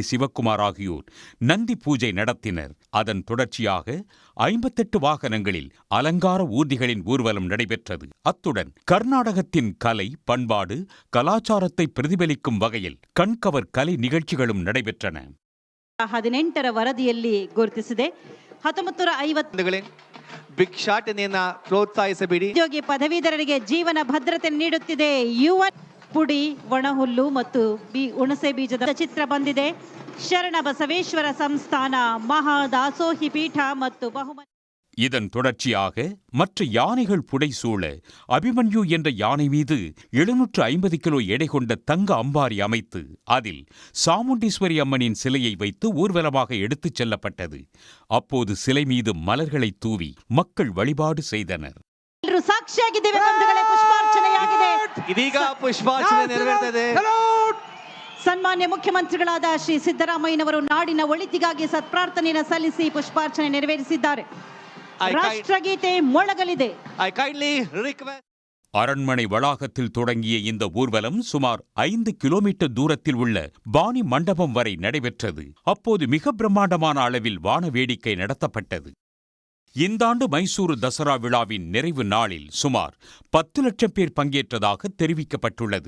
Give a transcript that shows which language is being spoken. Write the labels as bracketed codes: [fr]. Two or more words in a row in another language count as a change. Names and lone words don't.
[ta] சிவக்குமார் ஆகியோர் நந்தி பூஜை நடத்தினர். அதன் தொடர்ச்சியாக 58 வாகனங்களில் அலங்கார ஊர்திகளின் ஊர்வலம் நடைபெற்றது. அத்துடன் கர்நாடகத்தின் கலை, பண்பாடு, கலாச்சாரத்தை பிரதிபலிக்கும் வகையில் கண்கவர் கலை நிகழ்ச்சிகளும் நடைபெற்றன. [kn] 18ರ ವರದಿಯಲ್ಲಿ ಗುರುತಿಸಿದೆ. 1950 ಭಿಕ್ಷಾಟನೆಯನ್ನ ಪ್ರೋತ್ಸಾಹಿಸಬೇಡಿ. ಉದ್ಯೋಗಿ ಪದವೀಧರರಿಗೆ ಜೀವನ ಭದ್ರತೆ ನೀಡುತ್ತಿದೆ. ಯುವ ಪುಡಿ, ಒಣಹುಲ್ಲು ಮತ್ತು ಹುಣಸೆ ಬೀಜದ ಚಿತ್ರ ಬಂದಿದೆ. ಶರಣ ಬಸವೇಶ್ವರ ಸಂಸ್ಥಾನ, ಮಹಾದಾಸೋಹಿ ಪೀಠ ಮತ್ತು ಬಹುಮತಿ. [ta] இதன் தொடர்ச்சியாக மற்ற யானைகள் புடைசூழ அபிமன்யு என்ற யானை மீது 750 கிலோ எடை கொண்ட தங்க அம்பாரி அமைத்து அதில் சாமுண்டீஸ்வரி அம்மனின் சிலையை வைத்து ஊர்வலமாக எடுத்துச் செல்லப்பட்டது. அப்போது சிலை மீது மலர்களை தூவி மக்கள் வழிபாடு செய்தனர். [kn] ಸಾಕ್ಷಿಯಾಗಿದ್ದೇವೆ ಬಂಧುಗಳೇ, ಪುಷ್ಪಾರ್ಚನೆಯಾಗಿದೆ. ಇದೀಗ ಪುಷ್ಪಾರ್ಚನೆ ನೆರವೇರ್ತದೆ. ಸನ್ಮಾನ್ಯ ಮುಖ್ಯಮಂತ್ರಿಗಳಾದ ಶ್ರೀ ಸಿದ್ದರಾಮಯ್ಯನವರು ನಾಡಿನ ಒಳಿತಿಗಾಗಿ ಸತ್ಪ್ರಾರ್ಥನೆಯನ್ನು ಸಲ್ಲಿಸಿ ಪುಷ್ಪಾರ್ಚನೆ ನೆರವೇರಿಸಿದ್ದಾರೆ. ರಾಷ್ಟ್ರಗೀತೆ ಮೊಳಗಲಿದೆ. [ta] அரண்மனை வளாகத்தில் தொடங்கிய இந்த ஊர்வலம் சுமார் 5 கிலோமீட்டர் தூரத்தில் உள்ள பாணி மண்டபம் வரை நடைபெற்றது. அப்போது மிக பிரம்மாண்டமான அளவில் வான வேடிக்கை நடத்தப்பட்டது. இந்த ஆண்டு மைசூரு தசரா விழாவின் நிறைவு நாளில் சுமார் 10 லட்சம் பேர் பங்கேற்றதாக தெரிவிக்கப்பட்டுள்ளது.